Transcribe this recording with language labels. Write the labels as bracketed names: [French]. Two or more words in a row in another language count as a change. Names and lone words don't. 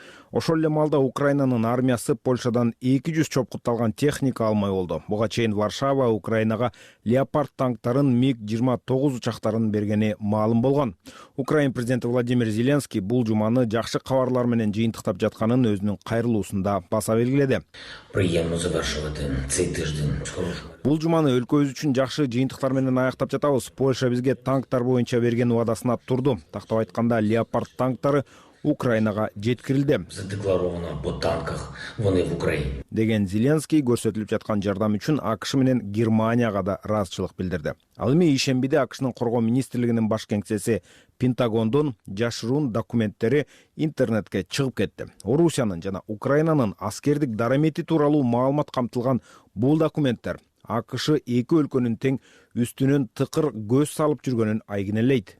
[Kyrgyz] Ошол эле маалда Украинанын армиясы Польшадан 200 чопкутталган техника алмай болду. Буга чейин Варшава Украинага Леопард танктарын МиГ-29 учактарын бергени маалым болгон. Украин президенти Владимир Зеленский бул жуманы жакшы кабарлар менен жыйынтыктап жатканын өзүнүн кайрылуусунда баса белгиледи. [Ukrainian] Приємно завершувати цей тиждень з хорошим. [Kyrgyz] Бул жуманы өлкөбүз үчүн жакшы жыйынтыктар менен аяктап жатабыз. Польша бизге танктар боюнча берген убадасына турду. Тактап айтканда, Леопард танктары Украинага жеткирилди. [Ukrainian] Задекларовано по танках, вони в Україні. [Kyrgyz] Деген Зеленский көрсөтүлүп жаткан жардам үчүн АКШ менен Германияга да ыраазычылык билдирди. Ал эми ишембиде АКШнын коргоо министрлигинин баш кеңсеси Пентагондун жашыруун документтери интернетке чыгып кетти. Орусиянын жана Украинанын аскердик дарамети тууралуу маалымат камтылган бул документтер АКШ эки өлкөнүн тең үстүнөн тыкыр көз салып жүргөнүн айгинелейт.